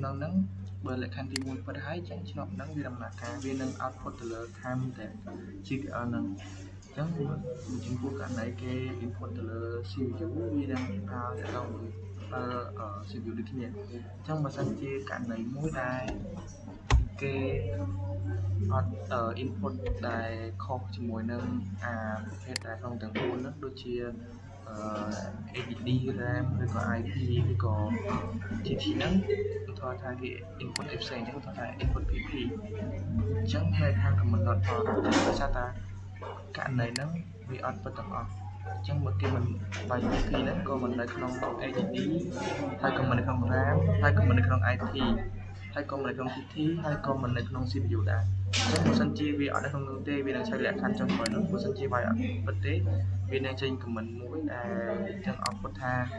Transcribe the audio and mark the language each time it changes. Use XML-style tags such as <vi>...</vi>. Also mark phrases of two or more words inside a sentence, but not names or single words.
<km>ហ្នឹងបើលក្ខខណ្ឌទី1ពិតហើយអញ្ចឹងឆ្ងប់ហ្នឹងវាដំណើរការវានឹង output ទៅលើ time តែ GPL ហ្នឹងអញ្ចឹងចំពោះករណីគេ input ទៅលើ CPU វានឹងប្រើតាក់ទងCPU ដូចគ្នាអញ្ចឹងបើសិនជាករណីមួយដែលគេអត់input ដែលខុសជាមួយនឹងប្រភេទដែលក្នុងទាំង4ហ្នឹងដូចជា ADD RAM ឬក៏ IP ឬក៏ GT ហ្នឹងឧទាហរណ៍ថាគេ input អីផ្សេងអញ្ចឹងថា input PP អញ្ចឹងគេថា</km> <en>comment not found</en> <km>ដោយសារតែករណីហ្នឹងវាអត់ពិតទាំងអស់អញ្ចឹងបើគេមិនវាយ PP ហ្នឹងក៏មិននៅក្នុង ADD ហើយក៏មិននៅក្នុង RAM ហើយក៏មិននៅក្នុង IP ហើយក៏មិននៅក្នុង TT ហើយក៏មិននៅក្នុង CPU ដែរអញ្ចឹងបើសិនជាវាអត់នៅក្នុងនោះទេវានឹងឆែកលក្ខខណ្ឌចុងក្រោយនោះបើសិនជាវាយអត់ពិតទេវានឹងចេញ comment មួយដែលចឹង output ថា</km>